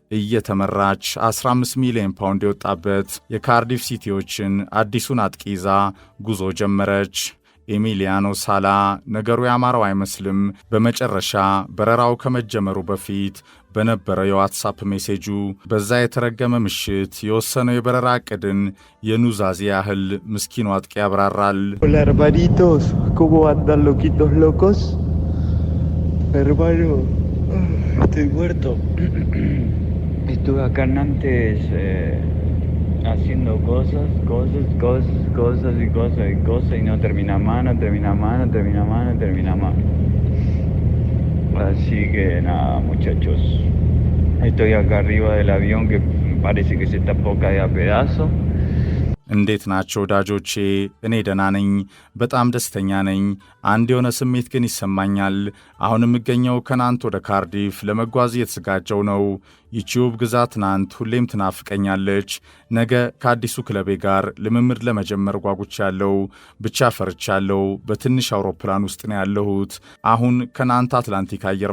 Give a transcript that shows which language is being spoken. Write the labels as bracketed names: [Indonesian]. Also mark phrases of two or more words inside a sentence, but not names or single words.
[Amharic] እየተመራች 15 ሚሊዮን ፓውንድ የወጣበት የካርዲፍ ሲቲዎችን አዲሱን አጥቂ ይዛ ጉዞ ጀመረች። ኤሚሊያኖ ሳላ ነገሩ ያማረው አይመስልም። በመጨረሻ በረራው ከመጀመሩ በፊት በነበረው የዋትሳፕ ሜሴጁ በዛ የተረገመ ምሽት የወሰነው የበረራ ዕቅድን የኑዛዜ ያህል ምስኪኑ አጥቂ ያብራራል። [Spanish] Hola hermanitos, ¿cómo andan loquitos locos? Hermano, estoy muerto. Estuve acá en Nantes haciendo cosas y no termina más. Así que nada, muchachos, estoy acá arriba del avión que parece que se está por caer a pedazos. [Amharic] እንዴት ናቸው ወዳጆቼ? እኔ ደህና ነኝ፣ በጣም ደስተኛ ነኝ። አንድ የሆነ ስሜት ግን ይሰማኛል። አሁን የምገኘው ከናንት ወደ ካርዲፍ ለመጓዝ እየተዘጋጀው ነው። ይቺውብ ግዛት ናንት ሁሌም ትናፍቀኛለች። ነገ ከአዲሱ ክለቤ ጋር ልምምድ ለመጀመር ጓጉቻለሁ። ብቻ ፈርቻለሁ። በትንሽ አውሮፕላን ውስጥ ነው ያለሁት። አሁን ከናንት አትላንቲክ አየር